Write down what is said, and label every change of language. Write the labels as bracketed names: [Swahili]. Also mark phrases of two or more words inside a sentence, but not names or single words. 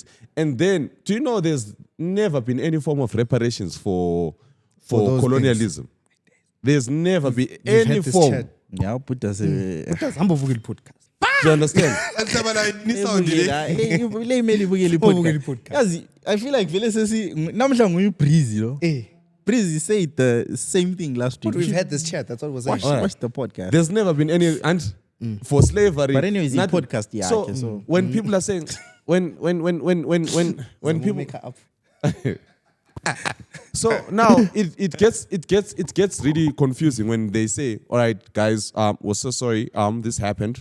[English] And then, do you know there's never been any form of reparations for colonialism? Things. There's never been any form. Yeah, put us podcast. Do you understand? I feel like [Zulu] vele sesi namhla nguyibreezy lo. [English] Breezy said the same thing last week. But we've had this chat. That's what was saying. Watch the podcast. There's never been any for slavery. But anyways, the podcast, yeah. So when people are saying when people make her up. So now it gets really confusing when they say, all right, guys, we're so sorry, this happened.